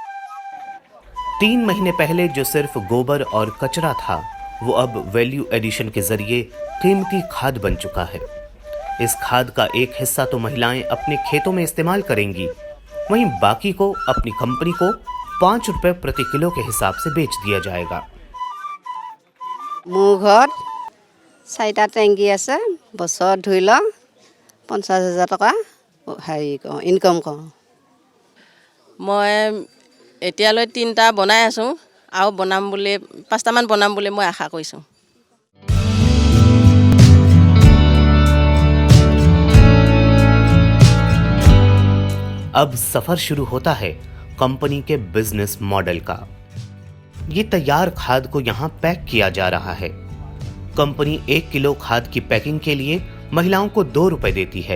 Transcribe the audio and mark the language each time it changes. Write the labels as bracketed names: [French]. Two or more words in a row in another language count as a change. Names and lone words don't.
[Hindi] 3 महीने पहले जो सिर्फ गोबर और कचरा था, वो अब [English] value addition [Hindi] के जरिए कीमती खाद बन चुका है। इस खाद का एक हिस्सा तो महिलाएं अपने खेतों में इस्तेमाल करेंगी, वहीं बाकी को अपनी कंपनी को 5 रुपए प्रति किलो के हिसाब से बेच दिया जाएगा। [Assamese] মোৰ ঘৰত 4টা টেংকি আছে। বছৰত ধৰি ল 50,000 টকা হেৰি কৰোঁ, ইনকাম কৰোঁ। মই এতিয়ালৈ 3টা বনাই আছোঁ আৰু বনাম বুলি 5টামান বনাম বুলি মই আশা কৰিছোঁ। [Hindi] अब सफर शुरू होता है कंपनी के [English] business model [Hindi] का। ये तैयार खाद को यहाँ पैक किया जा रहा है। कंपनी 1 किलो खाद की पैकिंग के लिए महिलाओं को 2 रुपए देती है।